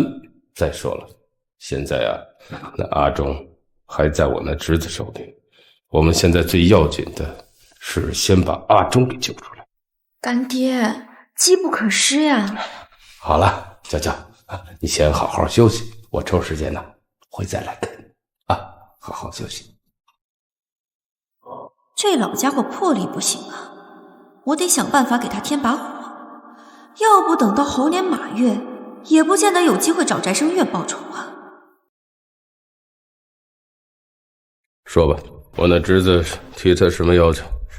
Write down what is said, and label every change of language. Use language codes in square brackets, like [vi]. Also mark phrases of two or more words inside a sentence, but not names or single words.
[zh] 再說了，現在啊，那阿忠還在我那侄子手裡。我們現在最要緊的是先把阿忠給救出來。乾爹，機不可失呀。好了，嬌嬌，你先好好休息，我抽時間呢會再來看你啊，好好休息。這老家伙魄力不行啊，我得想辦法給他添把火，要不等到猴年馬月，也不見得有機會找翟聲月報仇啊。說吧，我那侄子提他什麼要求？